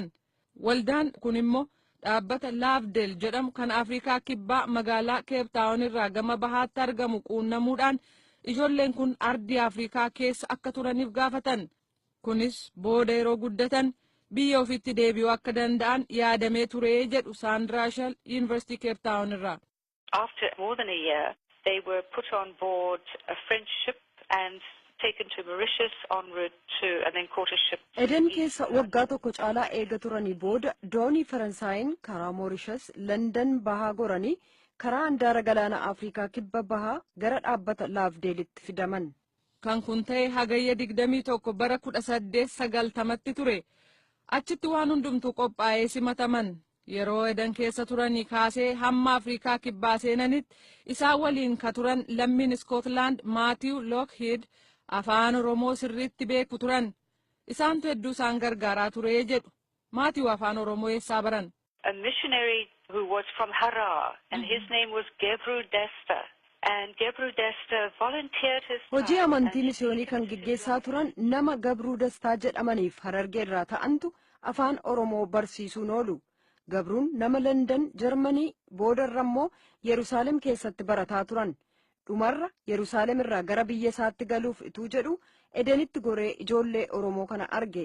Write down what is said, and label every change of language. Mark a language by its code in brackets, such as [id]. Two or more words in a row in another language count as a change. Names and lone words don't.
[om] Waldaan kun immoo dhaabbata laafdeel jedhamu kan Afrikaa kibbaa magaalaa Cape Town irraa gama bahaatti argamu quunnamuudhaan ijoolleen kun ardii Afrikaa keessa akka turaniif gaafatan. Kunis booda yeroo guddatan biyya ofitti deebi'uu akka danda'an yaadamee ture jedhu Sandra Shell University Cape Town irraa. [en] After more than a year, they were put on board a French ship and taken to Mauritius en route to and then caught a ship. [om] Eden keessa waggaa tokko caalaa eega turanii booda doonii Faransaayeen karaa Mauritius London bahaa goranii karaa handaara galaana Afrikaa kibba bahaa gara dhaabbata laafdeelitti fidaman. Kan kun ta'e hagayya 21 bara 1890tti ture. Achitti waan hundumtuu qophaa'ee simataman. Yeroo Eden keessa turanii kaasee hamma Afrikaa kibbaa seenanitti isaan waliin ka turan lammiin Scotland Matthew Lockheed afaan Oromoo sirriitti beeku turan. Isaantu hedduu isaan gargaaraa ture jedhu. Matthew afaan Oromoo eessaa baran? [en] A missionary who was from Harar and his name was Gebru Desta. And Gebru Desta volunteered his time. [om] Hojii amantii misiyoonii kan gaggeessaa turan nama Gabruu Dastaa jedhamaniif Harargee irraa ta'antu afaan Oromoo barsiisuun oolu. Gabruun nama London, Jarmanii boodarra immoo Yerusaalem keessatti barataa turan. Dhumarra Yerusaalem irraa gara biyya isaatti galuuf ituu jedhu Edenitti goree ijoollee Oromoo kana arge.